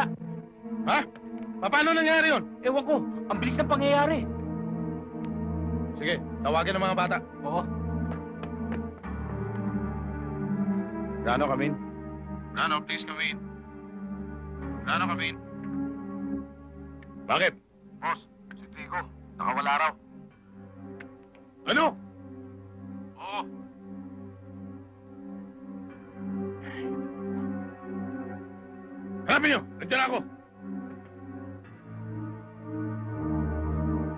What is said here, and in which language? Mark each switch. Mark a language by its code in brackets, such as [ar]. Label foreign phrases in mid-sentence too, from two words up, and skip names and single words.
[tl] Ha? Paano nangyari yun? Ewan ko, ang bilis ng pangyayari. Sige, tawagin ang mga bata. Oo. [en] Grano, come in. Grano, please come in. Grano, come in. [tl] Bakit? Boss, si Drigo, nakawala raw. Ano? Oo. Hanapin nyo! Nandiyan ako!